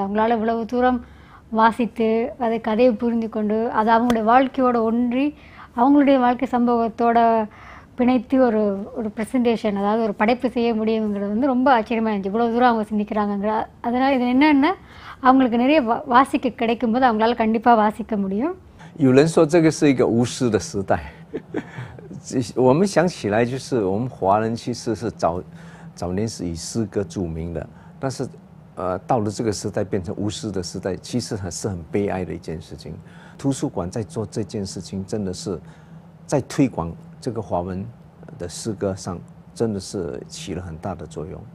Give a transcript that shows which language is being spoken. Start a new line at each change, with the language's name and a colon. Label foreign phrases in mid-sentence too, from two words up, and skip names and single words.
Tamil: அவங்களால இவ்வளவு தூரம் வாசித்து அதை கதையை புரிந்து கொண்டு அதை அவங்களுடைய வாழ்க்கையோடு ஒன்றி அவங்களுடைய வாழ்க்கை சம்பவத்தோட பிணைத்து ஒரு ப்ரெசன்டேஷன், அதாவது ஒரு படைப்பு செய்ய முடியுங்கிறது வந்து ரொம்ப ஆச்சரியமாக இருந்துச்சு. இவ்வளோ தூரம் அவங்க சிந்திக்கிறாங்கங்கிற. அதனால் இது என்னென்னா அவங்களுக்கு நிறைய வாசிக்க கிடைக்கும்போது அவங்களால கண்டிப்பாக வாசிக்க முடியும்.
Chinese: 有人说这个是一个无诗的时代，我们想起来就是我们华人其实是早年是以诗歌著名的，但是到了这个时代变成无诗的时代，其实是很悲哀的一件事情。图书馆在做这件事情，真的是在推广这个华文的诗歌上，真的是起了很大的作用。